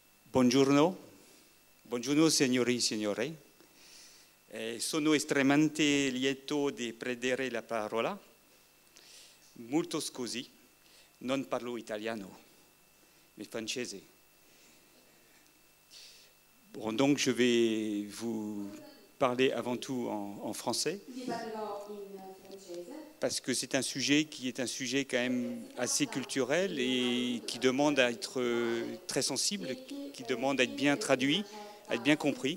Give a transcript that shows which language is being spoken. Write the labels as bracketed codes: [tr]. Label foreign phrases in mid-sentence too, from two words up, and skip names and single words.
[it] Buongiorno, buongiorno signori e signore. Sono estremamente lieto di prendere la parola. Molto scusi, non parlo italiano, mais francese. [fr] Bon, donc je vais vous parler avant tout en français. Parce que c'est un sujet qui est un sujet quand même assez culturel et qui demande à être très sensible, qui demande à être bien traduit, à être bien compris.